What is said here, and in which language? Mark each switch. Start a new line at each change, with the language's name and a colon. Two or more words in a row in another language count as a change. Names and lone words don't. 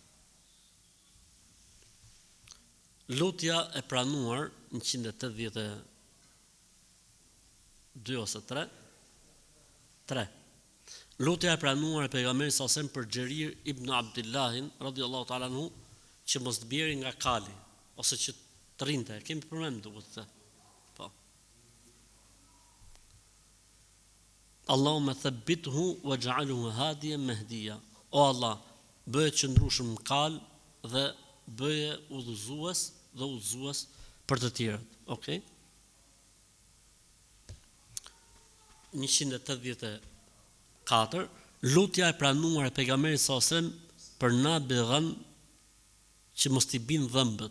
Albanian: Lutja e pranuar 182 ose 3. Lutja e pranuar e pejgamberit
Arabic: صلى الله عليه وسلم
Albanian: për Xherir ibn Abdullahin
Arabic: رضي الله تعالى عنه,
Albanian: që mos të bjerë nga kali ose që të rinte. Kemi përmendur duket këtë. Po.
Arabic: اللهم ثبته واجعله هاديا مهديا.
Albanian: O Allah, bëje të qëndrueshëm në kal dhe bëje udhëzues për të tjerët. Okej? 184. Lutja e pranuar e pejgamberit
Arabic: صلى الله عليه وسلم
Albanian: për Nabighan që mos t'i bin dhëmbët.